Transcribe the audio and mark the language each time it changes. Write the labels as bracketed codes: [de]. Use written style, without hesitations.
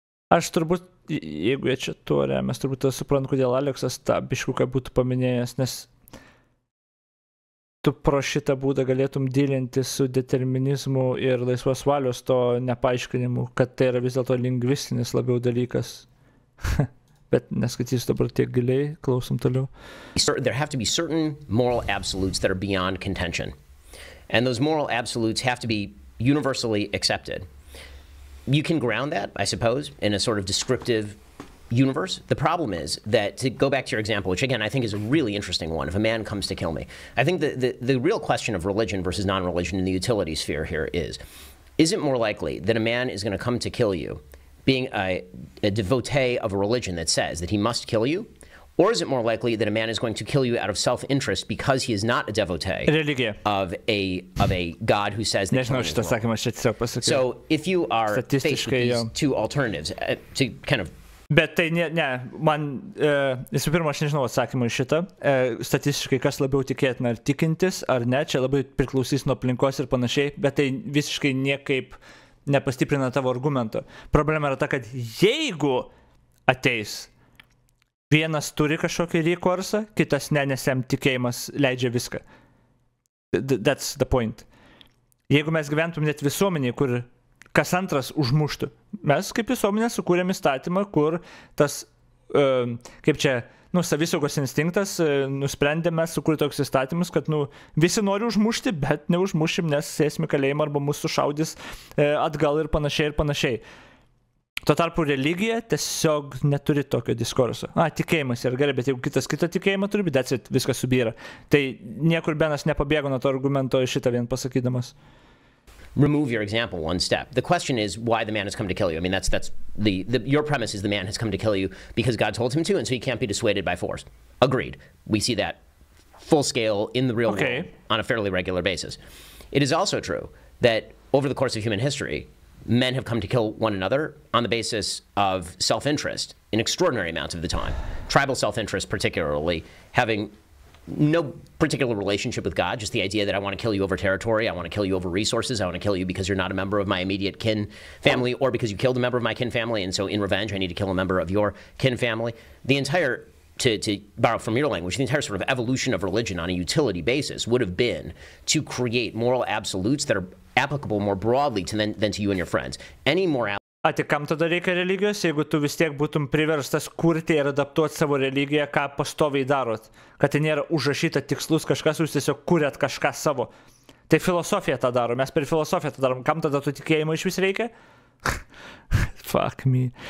[lt] Aš turbūt, jeigu jie čia tuo remės, turbūt suprantu, kodėl Aleksas tą biškuką būtų paminėjęs, nes tu pro šitą būdą galėtum dylinti su determinizmu ir laisvos valios to nepaaiškinimu, kad tai yra vis dėlto lingvistinis labiau dalykas. Bet neskaitysiu dabar tiek giliai, klausom toliau. [en] There have to be certain moral absolutes that are beyond contention. And those moral absolutes have to be universally accepted. You can ground that, I suppose, in a sort of descriptive universe. The problem is that, to go back to your example, which again I think is a really interesting one, if a man comes to kill me, I think the real question of religion versus non-religion in the utility sphere here is it more likely that a man is going to come to kill you being a devotee of a religion that says that he must kill you? Or is it more likely that a man is going to kill you out of self-interest because he is not a devotee of a God who says that killing is wrong? So if you are faced with these two alternatives, to kind of... [lt] Bet tai man, visų pirma, aš nežinau atsakymą į šitą. Statistiškai, kas labiau tikėtina, ar tikintis, ar ne, čia labai priklausys nuo aplinkos ir panašiai, bet tai visiškai niekaip nepastiprina tavo argumento. Problema yra ta, kad jeigu ateis vienas turi kažkokį rekursą, kitas ne, nes jam tikėjimas leidžia viską. [en] That's the point. [lt] Jeigu mes gyventum net visuomeniai, kur kas antras užmuštų, mes kaip visuomenė sukūrėm įstatymą, kur tas, kaip čia, savisaugos instinktas, nusprendėme sukurti toks įstatymus, kad, visi nori užmušti, bet neužmušim, nes sėsime kalėjimą arba mūsų sušaudys atgal ir panašiai ir panašiai. Tuo tarpu religija tiesiog neturi tokio diskurso. Tikėjimas yra gerai, bet jeigu kitas kitą tikėjimą turi, bet viskas subyra. Tai niekur Benas nepabėgo nuo to argumento šitą vien pasakydamas. [en] Remove your example one step. The question is why the man has come to kill you. I mean, that's your premise is the man has come to kill you because God told him to, and so he can't be dissuaded by force. Agreed. We see that full scale in the real world on a fairly regular basis. It is also true that over the course of human history, men have come to kill one another on the basis of self-interest in extraordinary amounts of the time. Tribal self-interest particularly, having no particular relationship with God, just the idea that I want to kill you over territory, I want to kill you over resources, I want to kill you because you're not a member of my immediate kin family, or because you killed a member of my kin family, and so in revenge I need to kill a member of your kin family. The entire, to borrow from your language, the entire sort of evolution of religion on a utility basis would have been to create moral absolutes that are applicable more broadly than to you and your friends. Any more [lt] Tai kam tada reikia religijos, jeigu tu vis tiek būtum priverstas kurti ir adaptuoti savo religiją, ką pastoviai darot? Kad tai nėra užrašyta tikslus kažkas, jūs tiesiog kuriat kažką savo. Tai filosofija tą daro, mes per filosofiją tą darom. Kam tada tu tikėjimo iš vis reikia? [en] Fuck me.